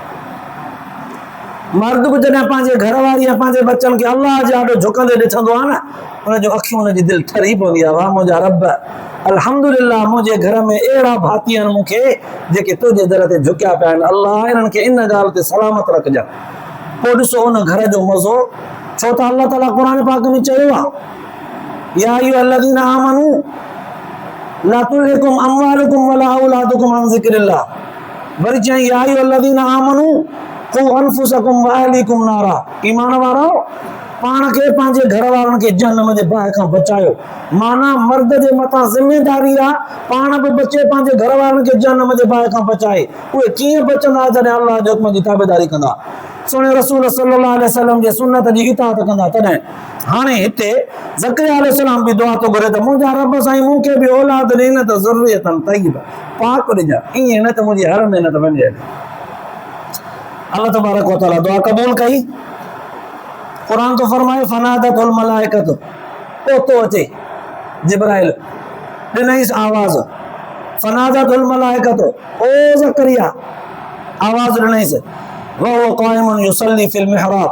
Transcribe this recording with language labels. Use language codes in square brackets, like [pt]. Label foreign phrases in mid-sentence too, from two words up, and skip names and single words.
[sd] मर्द बि जॾहिं पंहिंजे घर वारी ऐं पंहिंजे बच्चनि खे अल्लाह जे आॾो झुकंदे ॾिसंदो आहे न उनजो अखियूं उनजी दिलि ठरी पवंदी आहे। वाह मुंहिंजा रब, अल्हम्दुलिल्लाह मुंहिंजे घर में अहिड़ा भाती आहिनि मूंखे जेके तुंहिंजे दर ते झुकिया पिया आहिनि। अल्लाह इन्हनि खे इन ॻाल्हि ते सलामत रखजांइ। पोइ ॾिसो उन घर जो मज़ो, छो त अल्लाह ताला क़ुरान पाक में चयो आहे [ar] يا أيها الذين آمنوا لا تلهكم أموالكم ولا أولادكم عن ذكر الله. [sd] वरी चई [ar] يا أيها الذين آمنوا قوا أنفسكم وأهليكم نارا. [sd] ईमान वारो पाण खे पंहिंजे घर वारनि खे जहन्नम जे बाहि खां बचायो। माना मर्द जे मथां ज़िमेदारी आहे पाण बि बचे पंहिंजे घर वारनि खे जहन्नम जे बाहि खां बचाए। उहे कीअं बचंदा जॾहिं अल्लाह जे हुक्म जी ताबेदारी कंदा, सुहिणे रसूल [ar] صلى الله عليه وسلم [sd] जे सुन्नत जी इताअत कंदा। तॾहिं हाणे हिते ज़करिया अलैहिस्सलाम बि दुआ थो घुरे त मुंहिंजा रब साईं मूंखे बि औलाद ॾे न त [ar] ذرية طيبة, [sd] पाक ॾिजां, ईअं न त मुंहिंजी हर महिनत वञे। [ar] الله تبارك وتعالى [sd] दुआ क़बूल कई। क़ुरान तो फरमाए [ar] فنادته الملائكة, [sd] पोतो अचे जिब्राइल ॾिनईसि आवाज़, [ar] فنادته الملائكة [sd] ओ ज़करिया, आवाज़ ॾिनईसि [ar] وهو قائم يصلي في المحراب.